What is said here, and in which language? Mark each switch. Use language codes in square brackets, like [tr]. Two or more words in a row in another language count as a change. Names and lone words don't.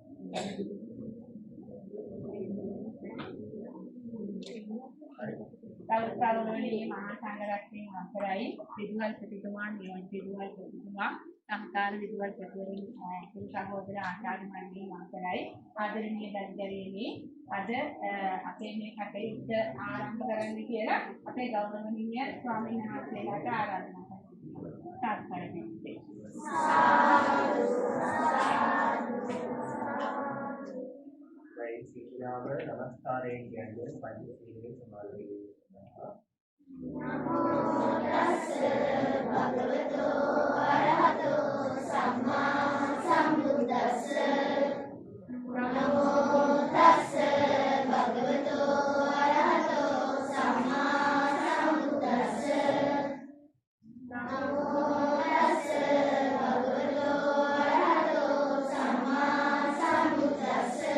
[si] තවුස්තරවලදී මහා සංඝරත්නයේ අතරයි විදුහල් ප්‍රතිතුමා නියෝජ්‍ය විදුහල් ප්‍රතිතුමා සහකාර විදුහල් ප්‍රතිවරුන් කුරු සහෝදර ආචාර්ය මණ්ඩලයේ අතරයි ආදරණීය දන්දරේනි අද අපේ මේ කටයුත්ත ආරම්භ කරන්න කියලා අපේ ගෞරවනීය ස්වාමීන් වහන්සේලාට ආරාධනා කරනවා. නමස්කාරයෙන් කියන්නේ පංචශීලයේ සමාදන් වෙනවා. [pi] නමෝ තස්ස භගවතෝ අරහතෝ සම්මා සම්බුද්දස්ස නමෝ තස්ස භගවතෝ අරහතෝ සම්මා සම්බුද්දස්ස නමෝ තස්ස භගවතෝ අරහතෝ සම්මා සම්බුද්දස්ස